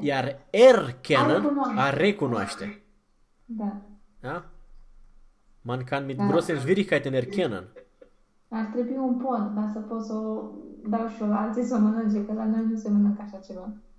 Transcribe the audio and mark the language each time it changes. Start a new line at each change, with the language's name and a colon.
Romanian: Iar erkennen a recunoaște. Da. Da?
German: Man kann mit großen Schwierigkeiten erkennen.
Romanian: Ar trebui un pont ca să pot să o dau și alții să mănânce, că la noi nu se mănâncă așa ceva.